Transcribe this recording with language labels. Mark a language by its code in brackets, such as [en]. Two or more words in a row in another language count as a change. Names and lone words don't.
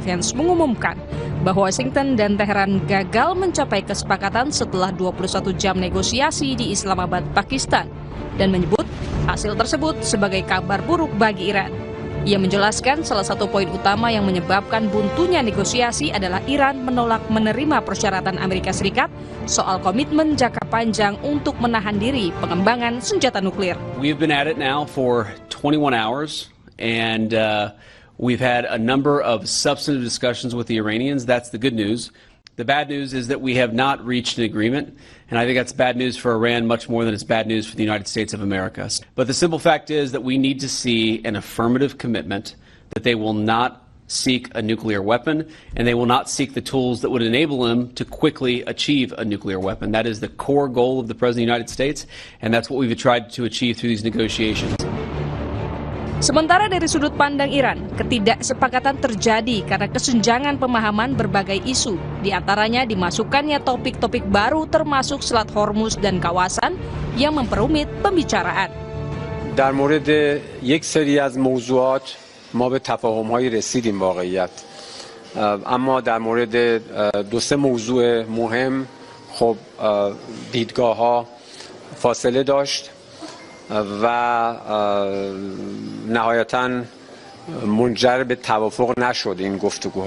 [id] Vance mengumumkan bahwa Washington dan Teheran gagal mencapai kesepakatan setelah 21 jam negosiasi di Islamabad, Pakistan, dan menyebut hasil tersebut sebagai kabar buruk bagi Iran. Ia menjelaskan salah satu poin utama yang menyebabkan buntunya negosiasi adalah Iran menolak menerima persyaratan Amerika Serikat soal komitmen jangka panjang untuk menahan diri pengembangan senjata nuklir. [en] We've been at it now for 21 hours and we've had a number of substantive discussions with the Iranians. That's the good news. The bad news is that we have not reached an agreement, and I think that's bad news for Iran much more than it's bad news for the United States of America. But the simple fact is that we need to see an affirmative commitment that they will not seek a nuclear weapon, and they will not seek the tools that would enable them to quickly achieve a nuclear weapon. That is the core goal of the President of the United States, and that's what we've tried to achieve through these negotiations. [id] Sementara dari sudut pandang Iran, ketidaksepakatan terjadi karena kesenjangan pemahaman berbagai isu, di antaranya dimasukkannya topik-topik baru termasuk Selat Hormuz dan kawasan yang memperumit pembicaraan. [fa] در مورد یک سری از موضوعات ما به تفاهم‌هایی رسیدیم واقعیت، اما در مورد دو سه موضوع مهم خب دیدگاه‌ها فاصله داشت و نهایتاً منجر به توافق نشد این گفتگوها.